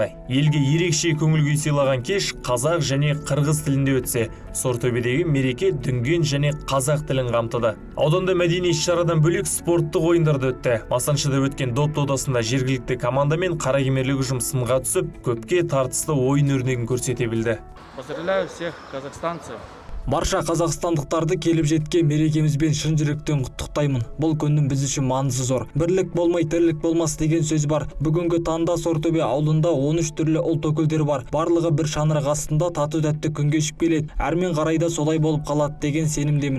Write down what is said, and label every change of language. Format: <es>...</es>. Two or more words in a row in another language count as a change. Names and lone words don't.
<kk>Елге ерекше көңіл күй сыйлаған кеш қазақ және қырғыз тілінде өтсе, Сортөбедегі мереке дүнген және қазақ тілін қамтыды. Ауданда мәдени іс-шарадан бөлек спорттық ойындарды өтті. Масаншыда өткен доп додасында жергілікті команда мен қаракемерлік ұжым сынға түсіп, көпке тартысты ойын өрнегін көрсете білді.</kk> <ru>Поздравляю всех казахстанцев.</ru> <kk>Барша қазақстандықтарды келіп жеткен мерекемізбен шын жүректен құттықтаймын. Бұл күннің біз үшін маңызы зор. Бірлік болмай тірлік болмас деген сөз бар. Бүгінгі таңда Сортөбе ауылында 13 түрлі ұлт өкілдері бар. Барлығы бір шаңырақ астында тату-тәтті күн кешіп келеді. Әрмен қарайда солай болып қалады деген сенімдемін.</kk>